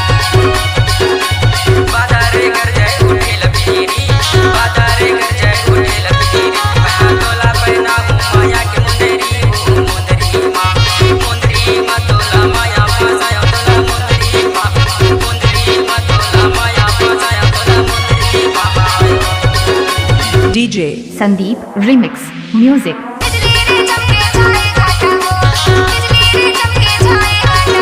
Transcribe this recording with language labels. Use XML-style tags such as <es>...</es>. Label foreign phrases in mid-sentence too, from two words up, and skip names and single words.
<hne>बाजारे कर जाए उठे लपीरी बाजारे कर जाए उठे लपीरी पहना तोला पहना माया के मुंदरी माँ तोला माया पासाया तोला मुंदरी माँ तोला माया पासाया तोला मुंदरी माँ</hne> <en>DJ Sandeep Remix Music.</en> <hne>बिजली रे चमके जाए घाटा हो बिजली रे चमके जाए</hne>